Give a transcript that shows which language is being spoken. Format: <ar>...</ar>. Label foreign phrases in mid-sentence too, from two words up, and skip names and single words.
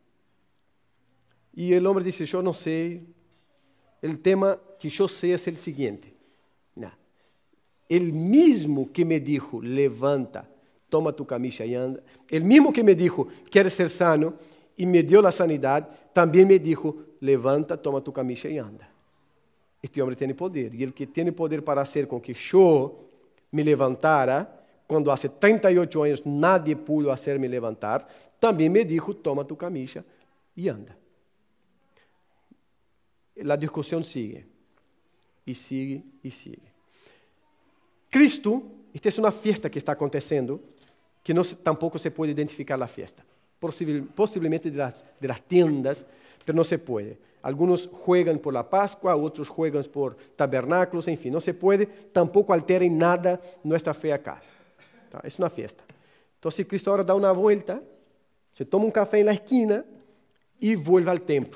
<pt>E o homem disse, eu não sei, o tema que eu sei é o seguinte, ele mesmo que</pt> <es>me dijo,</es> <pt>levanta,</pt> <es>toma tu camisa</es> <pt>e anda, ele mesmo que</pt> <es>me dijo,</es> <pt>queres ser sano, e me deu a sanidade, também</pt> <es>me dijo,</es> <pt>levanta,</pt> <es>toma tu camisa</es> <pt>e anda. Este homem tem poder, e ele que tem poder para fazer com que eu me levantara, quando há 38 anos</pt> <es>nadie pudo hacerme levantar,</es> <pt>também</pt> <es>me dijo, toma tu camisa</es> <pt>e anda. A discussão sigue, e sigue, e sigue. Cristo, esta é uma fiesta que está acontecendo, que tampouco se pode identificar a fiesta.</pt> <es>Possivelmente de las tiendas, pero no se puede. Algunos juegan por la Pascua, otros juegan por tabernáculos, en fin, no se puede, tampoco altera en nada nuestra fe acá. Es una fiesta. Entonces Cristo ahora da una vuelta, se toma un café en la esquina y vuelve al templo.</es>